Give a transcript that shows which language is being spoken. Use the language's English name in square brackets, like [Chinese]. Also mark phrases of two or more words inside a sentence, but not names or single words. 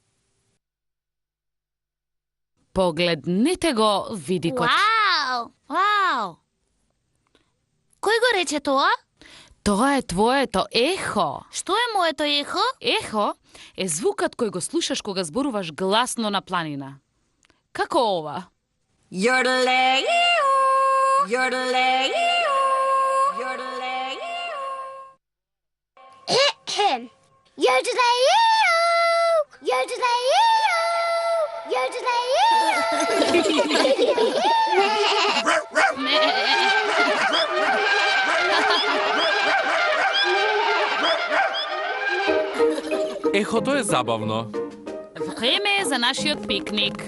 [Macedonian] Погледнете го видикот. Вау! Кој го рече тоа? Тоа е твоето ехо. Што е моето ехо? Ехо е звукот кој го слушаш кога зборуваш гласно на планина. Како ова? Yodelay-oo, yodelay-oo, yodelay-oo. Yodelay-oo, yodelay-oo, Ехото е забавно. Време е за нашиот пикник.